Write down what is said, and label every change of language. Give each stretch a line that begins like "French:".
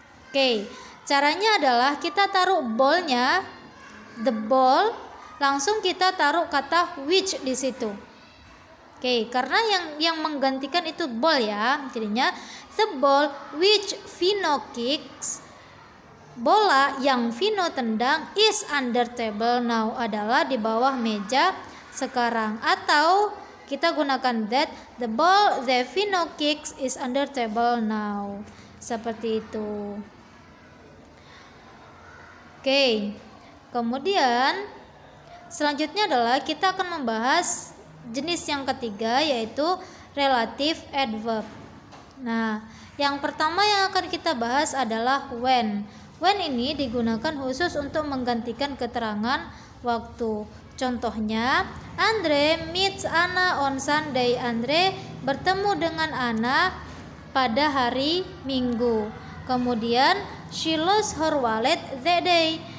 Indonesian: Oke, caranya adalah kita taruh ballnya,
English: the ball,
Indonesian: langsung kita taruh kata which di situ. Oke, karena yang menggantikan itu ball ya. Jadinya
English: the ball which Vino kicks,
Indonesian: bola yang Vino tendang,
English: is under table now,
Indonesian: adalah di bawah meja sekarang. Atau kita gunakan
English: that, the ball that Vino kicks is under table now.
Indonesian: Seperti itu. Oke. Kemudian selanjutnya adalah kita akan membahas jenis yang ketiga, yaitu relative adverb. Nah, yang pertama yang akan kita bahas adalah when. When ini digunakan khusus untuk menggantikan keterangan waktu.
English: Contohnya, Andre meets Anna on Sunday.
Indonesian: Andre bertemu dengan Anna pada hari Minggu.
English: Kemudian, she lost her wallet that day.